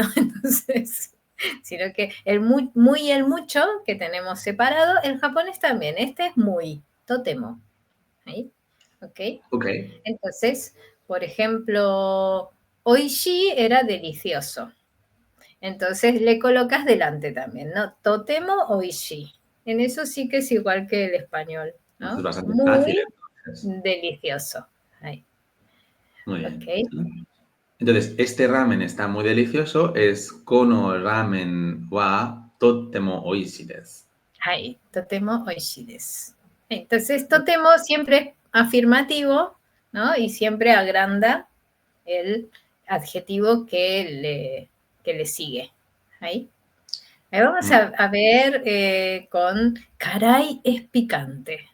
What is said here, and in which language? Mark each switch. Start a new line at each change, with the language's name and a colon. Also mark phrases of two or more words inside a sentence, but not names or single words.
Spanish: Entonces, sino que el muy, y el mucho, que tenemos separado, el japonés también, este es muy, tótemo, ¿ahí? ¿Ok? Ok, Entonces, por ejemplo, oishi era delicioso. Entonces le colocas delante también, ¿no?
Japanese: Totemo oishi.
Spanish: En eso sí que es igual que el español, esto es ¿no? bastante fácil, Muy entonces. delicioso. Ahí, Muy bien. ok. Entonces, este ramen está muy delicioso, es
Japanese: kono ramen wa totemo oishii desu. Ahí, totemo oishi desu.
Spanish: Entonces, totemo siempre es afirmativo, ¿no? Y siempre agranda el adjetivo que le sigue. Ahí. Ahí vamos Mm, a ver con caray es picante.